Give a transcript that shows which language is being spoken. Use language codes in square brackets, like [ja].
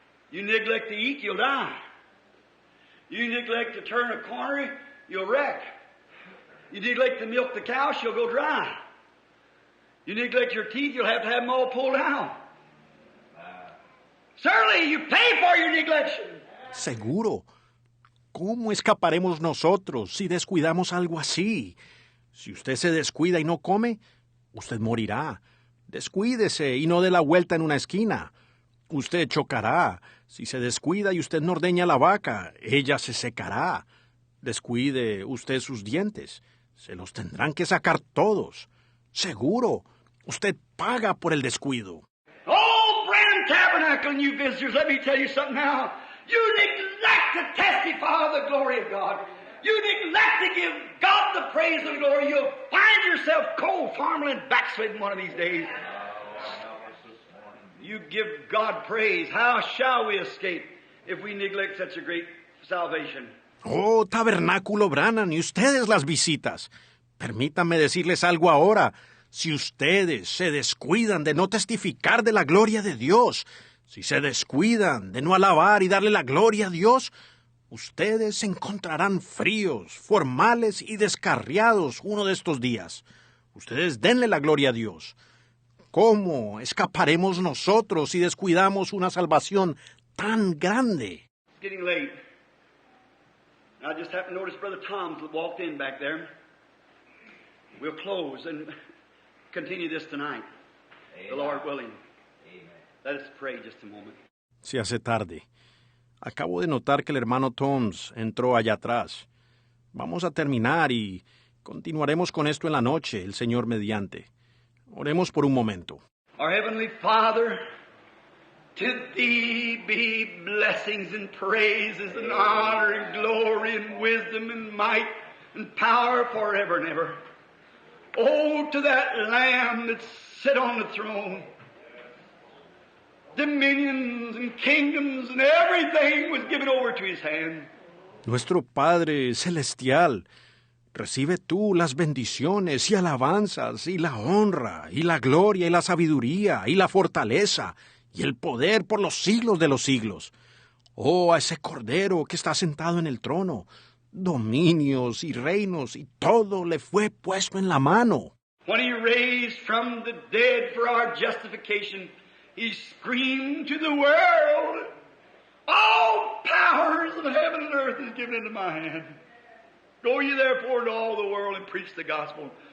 [en] You neglect to eat, you'll die. You neglect to turn a corner, you'll wreck. You neglect to milk the cow, she'll go dry. You neglect your teeth, you'll have to have them all pulled out. Certainly, you pay for your neglection. [es] Seguro. ¿Cómo escaparemos nosotros si descuidamos algo así? Si usted se descuida y no come, usted morirá. Descuídese y no dé la vuelta en una esquina. Usted chocará. Si se descuida y usted no ordeña la vaca, ella se secará. Descuide usted sus dientes. Se los tendrán que sacar todos. Seguro. Usted paga por el descuido. [en] Oh, Brand Tabernacle and you visitors, let me tell you something now. You neglect to testify of the glory of God. You neglect to give God the praise and glory. You'll find yourself cold, farming, and backsliding one of these days. You give God praise. How shall we escape if we neglect such a great salvation? [es] Oh, Tabernáculo Branham, y ustedes las visitas. Permítanme decirles algo ahora. Si ustedes se descuidan de no testificar de la gloria de Dios, si se descuidan de no alabar y darle la gloria a Dios, ustedes se encontrarán fríos, formales y descarriados uno de estos días. Ustedes denle la gloria a Dios. ¿Cómo escaparemos nosotros si descuidamos una salvación tan grande? [en] It's getting late. I just happened to notice Brother Tom's walked in back there. We'll close and continue this tonight, the Lord willing. Let us pray just a moment. [es] Se hace tarde. Acabo de notar que el hermano Toms entró allá atrás. Vamos a terminar y continuaremos con esto en la noche, el Señor mediante. Oremos por un momento. [en] Our Heavenly Father, to Thee be blessings and praises and honor and glory and wisdom and might and power forever and ever. Oh, to that Lamb that sit on the throne. Dominions and kingdoms and everything was given over to His hand. [es] Nuestro Padre Celestial, recibe tú las bendiciones y alabanzas y la honra y la gloria y la sabiduría y la fortaleza y el poder por los siglos de los siglos. Oh, a ese Cordero que está sentado en el trono, dominios y reinos y todo le fue puesto en la mano. [en] When He raised from the dead for our justification, He screamed to the world, all powers of heaven and earth is given into my hand. Go ye therefore into all the world and preach the gospel.